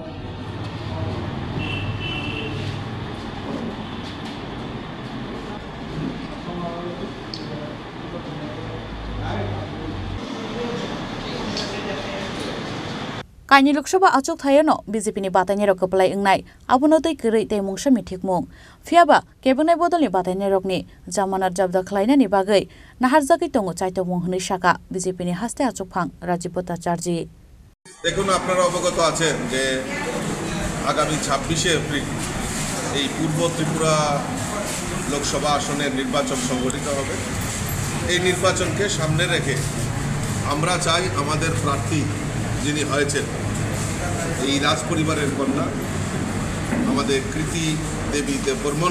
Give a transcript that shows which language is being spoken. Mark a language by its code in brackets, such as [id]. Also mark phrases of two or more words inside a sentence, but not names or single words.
[trp] Kaini Lok Sabha achuk thayano BJP ni batani rok keplai engnai abono tei kerei tei mungsa mithikmung phiaba kebunai bodolni batani rokni jamanat jabda khlaina ni bagai naharjaki tongo chaitomung hnoi saka BJP ni haste achuk phang Rajiv Bhattacharya [bn] দেখুন আপনারা অবগত আছেন যে আগামী 26শে এপ্রিল এই পূর্ব ত্রিপুরা লোকসভা আসনের নির্বাচন সংগঠিত হবে এই নির্বাচনকে সামনে রেখে আমরা চাই আমাদের প্রার্থী যিনি হয়েছেন এই রাজ পরিবারের কন্যা আমাদের কৃতি দেবী দেববর্মন